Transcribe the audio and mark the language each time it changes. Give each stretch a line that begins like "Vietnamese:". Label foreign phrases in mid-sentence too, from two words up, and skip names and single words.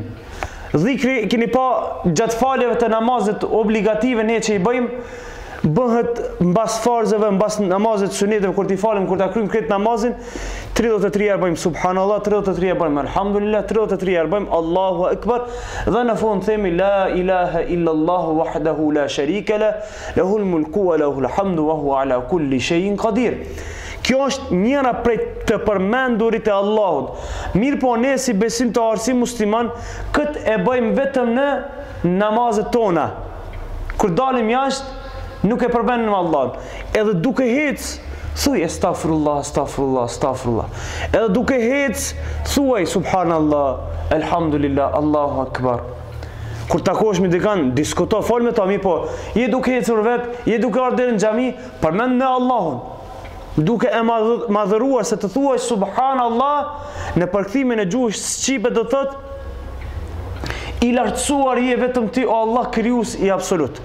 Albanian: Dhikri keni pa gjatë faljeve të namazit obligative ne që i bëjmë, bëhet mbas farzeve, mbas namazit suneteve, kur t'i falim, kur ta kryjmë këtë namazin, 33 herë bëjmë subhanallah, 33 herë bëjmë alhamdulillah, 33 herë bëjmë
Arabic: الله أكبر,
Albanian: dhe në fund themi
Arabic: لا إله إلا الله وحده لا شريك له، له الملك وله الحمد وهو على كل شيء قدير.
Albanian: Kjo është njëra prej të përmendurit e Allahut. Mirë po ne si besimtar, si musliman, këtë e bëjmë vetëm në namazet tona. Kur dalim jashtë, nuk e përmendim Allahun. Edhe duke hec, thuaj
Arabic: أستغفر الله، أستغفر الله، أستغفر الله.
Albanian: Edhe duke hec, thuaj
Arabic: سبحان الله، الحمد لله، الله أكبر.
Albanian: Kur takohesh me dikën, diskuto, fol me ta, mi po, je duke ecur vet, je duke ardhur në xhami, përmend me Allahun. Duke e madhëruar se të thuaj subhanallah në përkthimin e gjuhës shqipe do thot i lartësuar je vetëm ti o Allah krijues i absolut.